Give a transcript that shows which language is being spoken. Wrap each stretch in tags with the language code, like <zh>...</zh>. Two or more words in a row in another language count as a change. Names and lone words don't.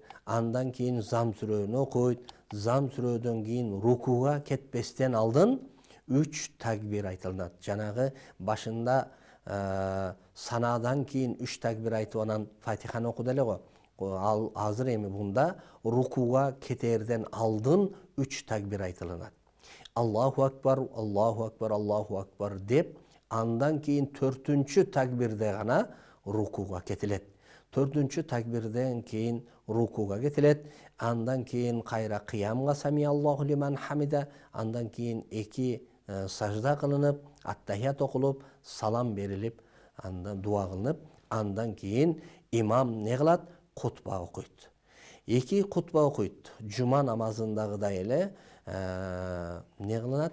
<ky>Андан кийин зам сүрөнү окуйт. Зам сүрөдөн кийин рукуга кетпестен алдын 3 такбир айтылат. Жанагы башында санадан кийин 3 такбир айтып анан Фатиханы окуду эле го. Ал азыр эми бунда рукуга кетерден алдын 3 такбир айтылат.</ky> <ar>الله أكبر، الله أكبر، الله أكبر</ar> <ky>деп, андан кийин 4-чү такбирде гана рукуга кетилет. 4-чү такбирден кийин рукуга кетилет. Андан кийин кайра кыямга</ky> <ar>سمع الله لمن حمده,</ar> <ky>андан кийин 2 сажда кылынып, аттахият окулуп, салам берилип, андан дуа кылынып, андан кийин имам не кылат? Кутба окуйт. 2 кутба окуйт. Жума намазындагыдай эле не кылынат?</ky>